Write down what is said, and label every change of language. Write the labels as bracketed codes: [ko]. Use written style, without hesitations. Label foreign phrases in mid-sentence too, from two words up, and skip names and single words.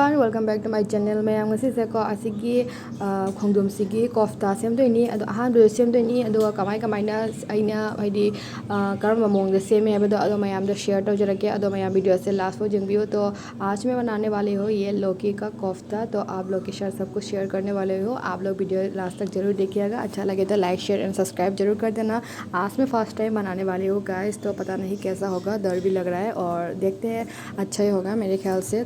[en] welcome back to my channel. [mni] Mayam ngasi se ko asigi khongdom sigi kofta semdoini ado ahandu semdoini ado kamai na aina haidi karma mong de seme habdo ado mayam da share tawjarake ado mayam video से लास्ट वो जंबियो। [hi] तो आज मैं बनाने वाली हूँ ये लौकी का कोफ्ता। तो आप लोग के साथ सबको शेयर करने वाले हो। आप लोग वीडियो लास्ट तक जरूर देखिएगा। अच्छा लगे तो [en] like share and subscribe [hi] जरूर कर देना। आज मैं [en] first time [hi] बनाने वाली हूँ गाइस, तो पता नहीं कैसा होगा, डर भी लग रहा है और देखते हैं, अच्छा ही होगा मेरे ख्याल से।